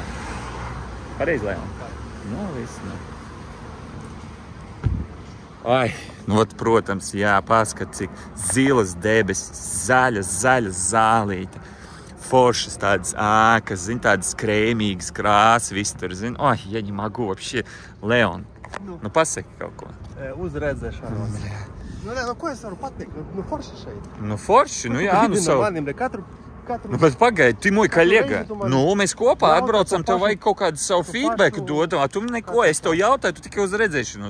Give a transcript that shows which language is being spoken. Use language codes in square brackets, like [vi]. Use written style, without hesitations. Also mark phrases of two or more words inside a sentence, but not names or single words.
[lv] Pareizi, Leon? Nu, viss, nu. Ai, nu, protams, jā, paskat, cik zilas debesis, zaļa zālīte, foršas tādas ākas, zin, tādas krēmīgas krāsas, viss tur, zin. [ru] Ai, ja не могу вообще. [lv] Leon, nu pasaki kaut ko. Uzredzēšanos. Nu, ko es varu pateikt? Nu, forši šeit. Nu, forši, nu jā, nu savu. Katru... Nu, bet pagaidi, tu [ru] мой коллега. [lv] reizi tu man Nu, mēs kopā jautā atbraucam, to tev pašu- vajag kaut kādu savu to feedbacku pašu- dot, tu neko, es tev jautāju, tu tikai uz redzēšanos.